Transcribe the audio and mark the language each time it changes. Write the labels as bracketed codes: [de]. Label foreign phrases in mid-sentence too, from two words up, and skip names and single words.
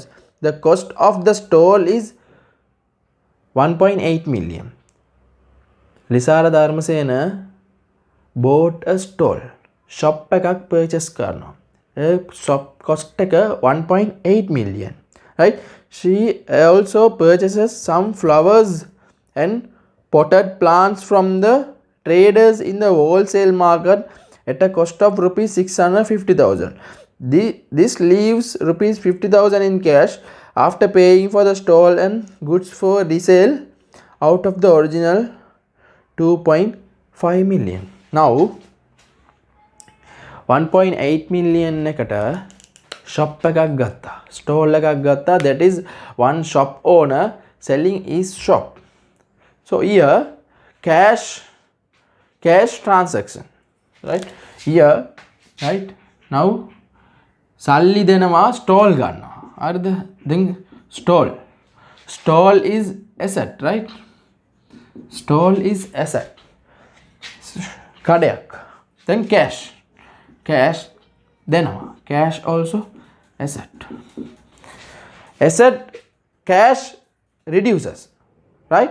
[en] The cost of the stall is 1.8 million. Lisara Dharmasena bought a stall. [si] Shop එකක් purchase කරනවා. [en] Shop cost [si] එක 1.8 million. Right? [en] She also purchases some flowers and potted plants from the traders in the wholesale market at a cost of rupees 650,000. This leaves rupees 50,000 in cash after paying for the stall and goods for resale out of the original 2.5 million. [si] Now 1.8 million එකට shop එකක් ගත්තා, stall එකක් ගත්තා. [en] That is one shop owner selling his shop. So here cash transaction, right? Here, right? Now [si] සල්ලි දෙනවා stall ගන්නවා. හරිද? [en] Then stall is asset, right? Stall is asset. කඩයක්. Then cash දෙනවා. Cash also asset. Cash reduces, right?